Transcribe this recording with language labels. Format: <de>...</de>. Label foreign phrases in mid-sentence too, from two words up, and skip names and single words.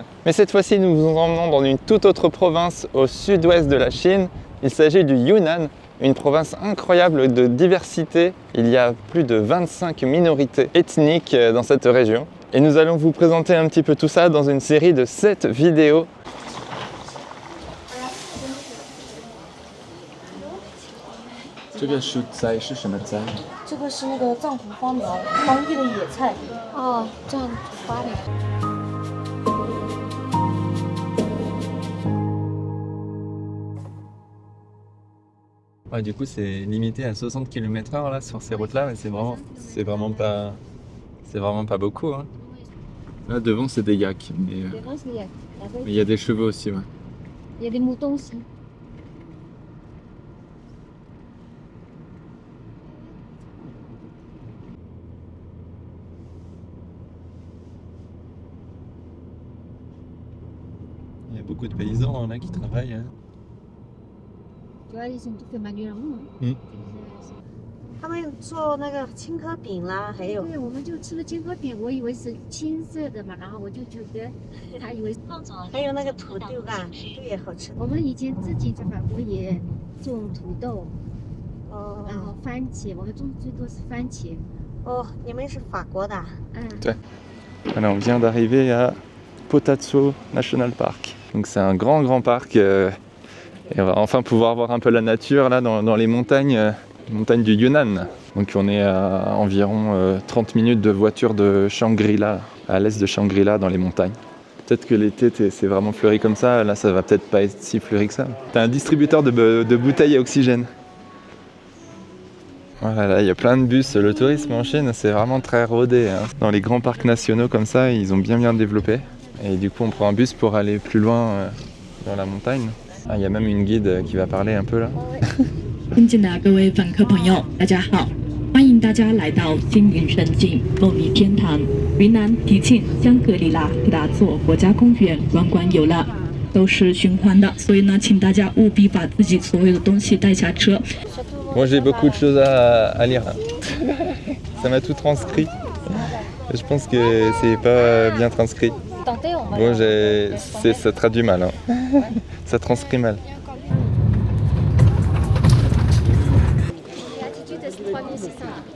<fr>Mais cette fois-ci, nous vous emmenons dans une toute autre province au sud-ouest de la Chine. Il s'agit du Yunnan, une province incroyable de diversité. Il y a plus de 25 minorités ethniques dans cette région. Et nous allons vous présenter un petit peu tout ça dans une série de 7 vidéos.</fr> <zh>这个蔬菜是什么菜？这个是那个藏红花苗，当地的野菜。哦，这样花的。</zh> <fr>Ouais, du coup, c'est limité à 60 km/h là, sur ces routes-là, mais c'est vraiment pas beaucoup. Hein. Là, devant, c'est des yaks, mais il y a des chevaux aussi. Ouais. Il y a des moutons aussi. Il y a beaucoup de paysans là qui travaillent. Hein.</fr> <zh>主要一些都是蛮多人他们做那个青稞饼啦，还有对，我们就吃了青稞饼，我以为是青色的嘛，然后我就觉得他以为是还有那个土豆啊，土豆也好吃。我们以前自己在法国也种土豆，哦，然后番茄，我们种最多是番茄。哦，你们是法国的啊？ Ouais.</zh> <fr>Alors, on vient d'arriver à Potatso National Park. Donc c'est un grand parc et on va enfin pouvoir voir un peu la nature là dans les montagnes du Yunnan. Donc on est à environ 30 minutes de voiture de Shangri-La, à l'est de Shangri-La dans les montagnes. Peut-être que l'été c'est vraiment fleuri comme ça, là ça va peut-être pas être si fleuri que ça. T'as un distributeur de bouteilles à oxygène. Voilà, là il y a plein de bus, le tourisme en Chine c'est vraiment très rodé. Hein. Dans les grands parcs nationaux comme ça, ils ont bien développé. Et du coup on prend un bus pour aller plus loin dans la montagne. Ah, il y a même une guide qui va parler un peu là.</fr> <zh>尊敬的各位访客朋友，大家好，欢迎大家来到星云胜境梦里天堂云南迪庆香格里拉普达措国家公园观光游乐，都是循环的，所以呢，请大家务必把自己所有的东西带下车。</zh> <fr>Moi j'ai beaucoup de choses à lire. Ça m'a tout transcrit. Je pense que c'est pas bien transcrit. Bon, ça traduit mal. Hein. Ça transcrit mal. L'altitude c'est</fr>